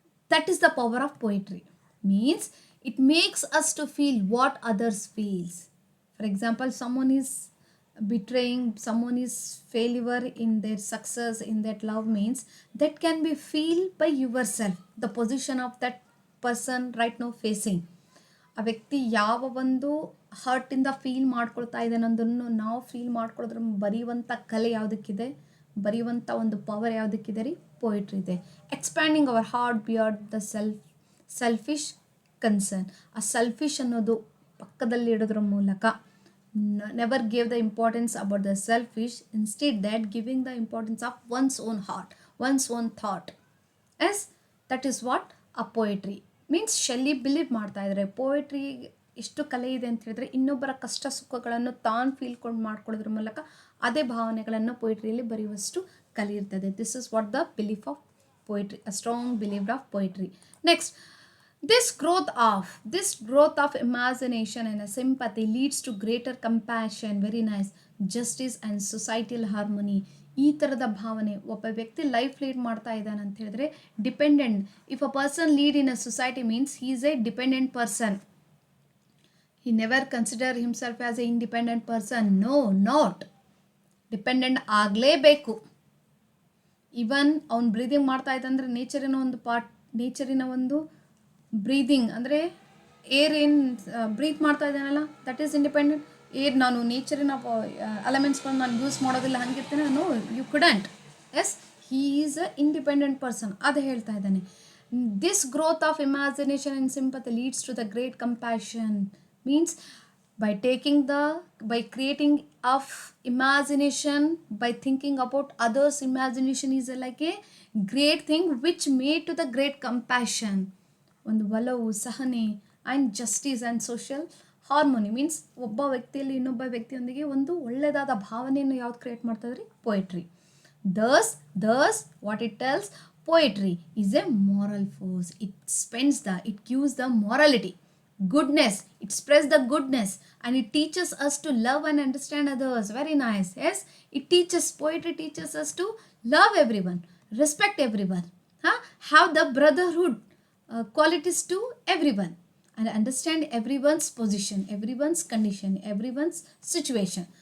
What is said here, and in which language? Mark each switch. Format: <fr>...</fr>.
<en>That is the power of poetry. Means it makes us to feel what others feels. For example, someone is betraying, someone is failure in their success, in that love, means that can be feel by yourself, the position of that person right now facing.</en> <kn>ಆ ವ್ಯಕ್ತಿ ಯಾವ ಒಂದು ಹರ್ಟಿಂದ feel ಮಾಡ್ಕೊಳ್ತಾ ಇದ್ದಾನೆ ಅನ್ನೋದನ್ನು ನಾವು feel ಮಾಡ್ಕೊಳ್ಳೋದ್ರ ಬರೆಯುವಂಥ ಕಲೆ ಯಾವುದಕ್ಕಿದೆ? ಬರೆಯುವಂಥ ಒಂದು ಪವರ್ ಯಾವುದಕ್ಕಿದೆ ರೀ? ಪೊಯಿಟ್ರಿ ಇದೆ.</kn> <en>Expanding our heart beyond the selfish concern.</en> <kn>ಆ ಸೆಲ್ಫಿಶ್ ಅನ್ನೋದು ಪಕ್ಕದಲ್ಲಿ ಇಡೋದ್ರ ಮೂಲಕ</kn> <en>Never gave the importance about the selfish, instead that giving the importance of one's own heart, one's own thought. Yes, that is what a poetry means. Shelley believe</en> <kn>ಮಾಡ್ತಾ ಇದ್ದಾರೆ</kn> <en>poetry</en> <kn>ಎಷ್ಟು ಕಲೆ ಇದೆ ಅಂತ ಹೇಳಿದ್ರೆ, ಇನ್ನೊಬ್ಬರ ಕಷ್ಟ ಸುಖಗಳನ್ನು ತಾನು ಮಾಡ್ಕೊಳ್ಳೋದ್ರ ಮೂಲಕ ಅದೇ ಭಾವನೆಗಳನ್ನು ಪೊಯಿಟ್ರಿಯಲ್ಲಿ ಬರೆಯುವಷ್ಟು ಕಲೆ ಇರ್ತದೆ.</kn> <en>This is what the belief of poetry, a strong belief of poetry. Next, this growth of imagination and a sympathy leads to greater compassion, very nice, justice and societal harmony.</en> <kn>ಈ ಥರದ ಭಾವನೆ ಒಬ್ಬ ವ್ಯಕ್ತಿ ಲೈಫ್ ಲೀಡ್ ಮಾಡ್ತಾ ಇದ್ದಾನೆ ಅಂತ ಹೇಳಿದ್ರೆ,</kn> <en>Dependent, if a person lead in a society means he is a dependent person. he never consider himself as a independent person. No, not dependent</en> <kn>ಆಗಲೇಬೇಕು. ಈವನ್ ಅವ್ನು ಬ್ರೀದಿಂಗ್ ಮಾಡ್ತಾ ಇದ್ದಂದರೆ ನೇಚರಿನ ಒಂದು ಬ್ರೀದಿಂಗ್ ಅಂದರೆ ಏರ್ ಏನು ಬ್ರೀತ್ ಮಾಡ್ತಾ ಇದ್ದಾನಲ್ಲ,</kn> <en>That is independent.</en> <kn>ಏರ್ ನಾನು ನೇಚರಿನ ಎಲಿಮೆಂಟ್ಸ್ಗಳನ್ನ ನಾನು ಯೂಸ್ ಮಾಡೋದಿಲ್ಲ ಹಂಗಿರ್ತೇನೆ,</kn> <en>No you couldn't. Yes, he is a independent person,</en> <kn>ಅದು ಹೇಳ್ತಾ ಇದ್ದಾನೆ.</kn> <en>This growth of imagination and sympathy leads to the great compassion means by creating of imagination, by thinking about others, imagination is like a great thing which made to the great compassion.</en> <kn>ಒಂದು ಒಲವು, ಸಹನೆ and justice and social harmony means ಒಬ್ಬ ವ್ಯಕ್ತಿಯಲ್ಲಿ ಇನ್ನೊಬ್ಬ ವ್ಯಕ್ತಿಯೊಂದಿಗೆ ಒಂದು ಒಳ್ಳೆಯದಾದ ಭಾವನೆಯನ್ನು ಯಾವ್ದು create ಮಾಡ್ತದ್ರಿ?</kn> <en>Poetry. thus what it tells, poetry is a moral force. It gives the morality, goodness, it spreads the goodness, and it teaches us to love and understand others. Very nice. Yes, poetry teaches us to love everyone, respect everyone, have the brotherhood qualities to everyone, and understand everyone's position, everyone's condition, everyone's situation.</en>